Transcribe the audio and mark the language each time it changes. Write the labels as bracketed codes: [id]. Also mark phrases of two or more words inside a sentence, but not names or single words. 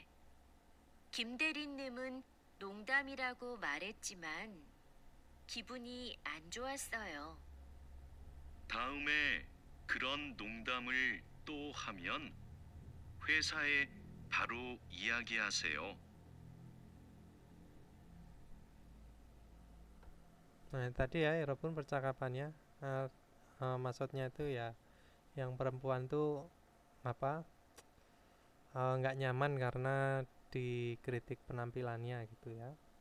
[ko] 김 대리님은 농담이라고 말했지만 기분이 안 좋았어요. 다음에 그런 농담을 또 하면 회사에 바로 이야기하세요. [id] Nah tadi ya Irobun percakapannya, maksudnya itu ya yang perempuan tuh apa, nggak nyaman karena dikritik penampilannya gitu ya.